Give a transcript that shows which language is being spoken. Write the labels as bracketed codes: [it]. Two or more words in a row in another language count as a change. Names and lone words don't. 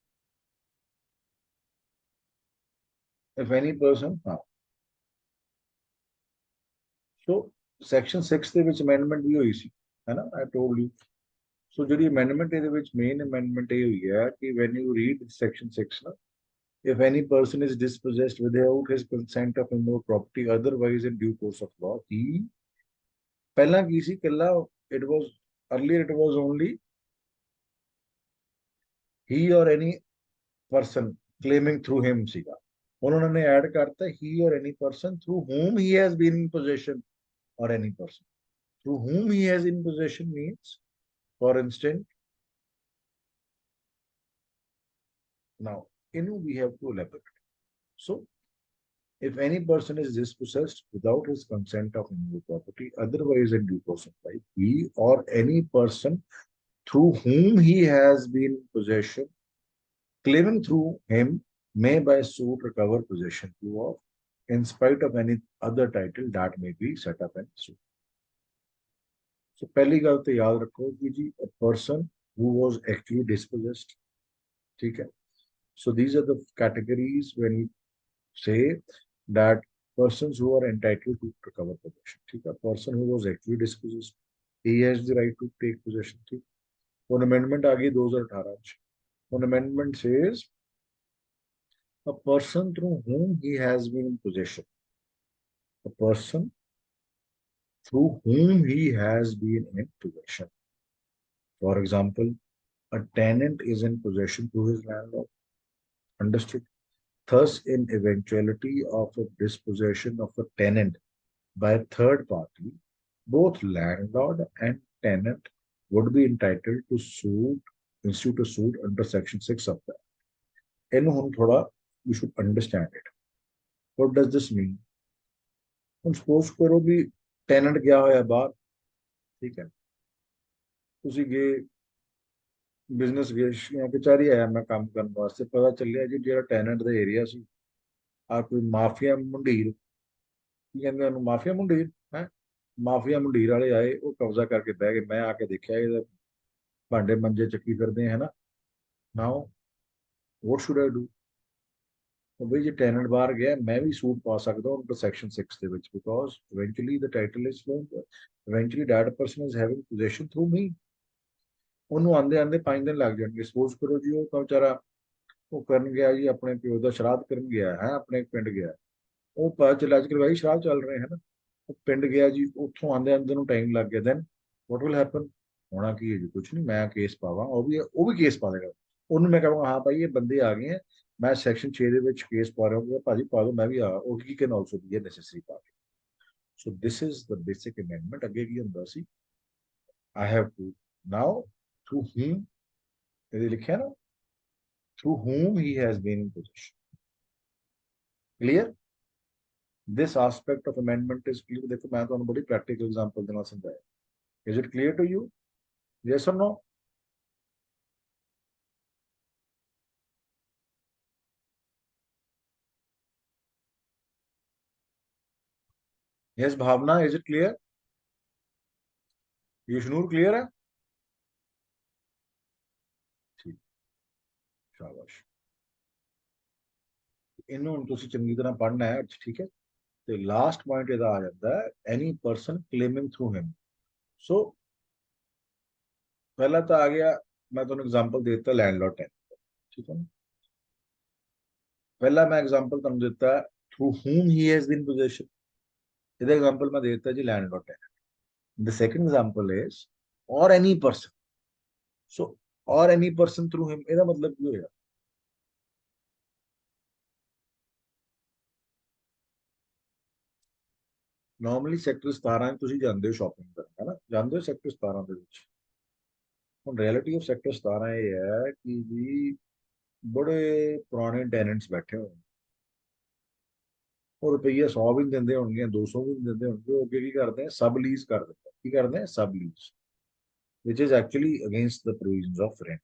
[en] if any person, [pa] हाँ, so section 6 ਦੇ ਵਿੱਚ amendment ਵੀ ਹੋਈ ਸੀ, [hi] है ना? [en] I told you. So [pa] ਜਿਹੜੀ amendment ਇਹਦੇ ਵਿੱਚ [en] main amendment [pa] ਇਹ ਹੋਈ ਹੈ ਕਿ [en] when you read section 6 ਨਾ, if any person is dispossessed without his consent of immovable property otherwise in due course of law, he, [pa] ਪਹਿਲਾਂ ਕੀ ਸੀ ਕੱਲਾ, [en] it was earlier it was only he or any person claiming through him [pa] ਸੀਗਾ, ਉਹਨਾਂ ਨੇ ਐਡ ਕਰਤਾ [en] he or any person through whom he has been in possession, or any person through whom he has in possession means, for instance, now in we have to elaborate. So if any person is dispossessed without his consent of immovable property, otherwise in due course of life, he or any person through whom he has been in possession, claiming through him, may by suit recover possession thereof, in spite of any other title that may be set up in suit. So, [pa] ਪਹਿਲੀ ਗੱਲ ਤੋ ਯਾਦ ਰੱਖੋ ਕਿ ਜੀ [en] a person who was actually dispossessed, [hi] ठीक है? [en] So these are the categories when you say that persons who are entitled to recover possession. [hi] ठीक है? [en] Person who was actually dispossessed, he has the right to take possession. [pa] ठीक? [en] One amendment [pa] ਆ ਗਈ 2018 ਚ. [en] One amendment says a person through whom he has been in possession. A person through whom he has been in possession. For example, a tenant is in possession through his landlord. Understood? Thus, in eventuality of a dispossession of a tenant by a third party, both landlord and tenant would be entitled to institute a suit under section 6 of that. [pa] ਇਹਨੂੰ ਹੁਣ ਥੋੜਾ [en] you should understand it. What does this mean? [pa] ਹੁਣ suppose ਕਰੋ ਵੀ tenant ਗਿਆ ਹੋਇਆ ਬਾਹਰ, ਠੀਕ ਹੈ, ਤੁਸੀਂ ਗਏ ਬਿਜ਼ਨਸ ਗਏ ਜਾਂ ਕਚਹਿਰੀ ਆਇਆ ਮੈਂ ਕੰਮ ਕਰਨ ਵਾਸਤੇ, ਪਤਾ ਚੱਲਿਆ ਜੀ ਜਿਹੜਾ ਟੈਨੈਂਟ ਦਾ ਏਰੀਆ ਸੀ ਆ ਕੋਈ ਮਾਫੀਆ ਮੰਡੀਰ, ਕੀ ਕਹਿੰਦੇ ਉਹਨੂੰ, ਮਾਫੀਆ ਮੰਡੀਰ ਹੈ, ਮਾਫੀਆ ਮੰਡੀਰ ਵਾਲੇ ਆਏ, ਉਹ ਕਬਜ਼ਾ ਕਰਕੇ ਬਹਿ ਗਏ, ਮੈਂ ਆ ਕੇ ਦੇਖਿਆ ਇਹਦਾ [hi] भांडे मंजे चक्की करते हैं ना। [en] Now what should I do? [hi] तो भाई जे टेनेंट बाहर गया मैं भी सूट पा सकता हूं [en] under section 6 [pa] ਦੇ ਵਿੱਚ [en] because eventually the title is eventually that person is having possession through me. [pa] ਉਹਨੂੰ ਆਂਦੇ ਆਂਦੇ 5 ਦਿਨ ਲੱਗ ਜਾਣਗੇ। ਸਪੋਜ਼ ਕਰੋ ਜੀ ਉਹ ਤਾਂ ਵਿਚਾਰਾ ਉਹ ਕਰਨ ਗਿਆ ਜੀ ਆਪਣੇ ਪਿਓ ਦਾ ਸ਼ਰਾਧ ਕਰਨ ਗਿਆ ਹੈ ਆਪਣੇ ਪਿੰਡ ਗਿਆ। ਉਹ ਪਤਾ ਚੱਲਿਆ ਅੱਜ ਕੱਲ੍ਹ ਭਾਈ ਸ਼ਰਾਧ ਚੱਲ ਰਹੇ ਹਨ। ਉਹ ਪਿੰਡ ਗਿਆ ਜੀ ਉੱਥੋਂ ਆਂਦੇ ਆਂਦੇ ਨੂੰ ਟਾਈਮ ਲੱਗ ਗਿਆ। [en] then what will happen? [pa] ਹੋਣਾ ਕੀ ਹੈ ਜੀ ਕੁਝ ਨਹੀਂ ਮੈਂ ਕੇਸ ਪਾਵਾਂ ਉਹ ਵੀ ਕੇਸ ਪਾ ਦੇਗਾ। ਉਹਨੂੰ ਮੈਂ ਕਹਾਂਗਾ ਹਾਂ ਭਾਈ ਇਹ ਬੰਦੇ ਆ ਗਏ ਹੈ ਮੈਂ ਸੈਕਸ਼ਨ 6 ਦੇ ਵਿੱਚ ਕੇਸ ਪਾ ਰਿਹਾ ਹਾਂ ਭਾਜੀ ਪਾ ਦਿਓ ਮੈਂ ਵੀ ਆ ਉਹ ਕੀ [en] can also be necessary part. so this is the basic amendment. [pa] ਅੱਗੇ ਕੀ ਹੁੰਦਾ ਸੀ [en] I have to know through him [pa] ਇਹਦੇ ਲਿਖਿਆ ਨਾ [en] through whom he has been in possession. Clear? This aspect of amendment is clear. [hi] देखो मैं तो बड़ी [en] practical example [hi] देना समझाया. [en] Is it clear to you? Yes or no? Yes, भावना. Is it clear? [hi] Yushnur clear है? ठीक, शाबाश। [pa] ਇਨ੍ਹੋਂ ਤੁਸੀ ਚੰਗੀ ਤਰ੍ਹਾਂ ਪੜ੍ਹਨਾ ਹੈ ਠੀਕ ਹੈ। [en] तो last point [pa] ਇਹਦਾ ਆ ਜਾਂਦਾ ਹੈ [en] any person claiming through him. [hi] So पहला तो आ गया मैं ਤੁਹਾਨੂੰ एग्जांपल देता [en] landlord tenant [hi] ठीक है। पहला मैं [en] एग्जांपल [pa] ਤੁਹਾਨੂੰ ਦਿੱਤਾ [en] through whom he has been possession। [hi] ਇਹਦਾ एग्जांपल मैं देता जी [en] landlord tenant. The second example is or any person। So or any person through him [pa] ਇਹਦਾ ਮਤਲਬ ਕੀ ਹੋਏਗਾ? ਨਾਰਮਲੀ ਸੈਕਟਰ 17 ਤੁਸੀਂ ਜਾਂਦੇ ਹੋ ਸ਼ਾਪਿੰਗ ਕਰਨ ਹੈ ਨਾ ਜਾਂਦੇ ਹੋ ਸੈਕਟਰ 17 ਦੇ ਵਿੱਚ। ਹੁਣ [en] reality of [pa] ਸੈਕਟਰ 17 ਇਹ ਹੈ ਕਿ ਵੀ ਬੜੇ ਪੁਰਾਣੇ ਟੈਨੈਂਟਸ ਬੈਠੇ ਹੋਏ ਉਹ ਰੁਪਈਆ 100 ਵੀ ਨਹੀਂ ਦਿੰਦੇ ਹੋਣਗੇ 200 ਵੀ ਨਹੀਂ ਦਿੰਦੇ ਹੋਣਗੇ ਉਹ ਅੱਗੇ ਕੀ ਕਰਦੇ ਆ [en] sub lease [pa] ਕਰ ਦਿੰਦੇ ਕੀ ਕਰਦੇ ਆ [en] sub lease [pa] ਵਿਚ [en] is actually against the provisions of rent.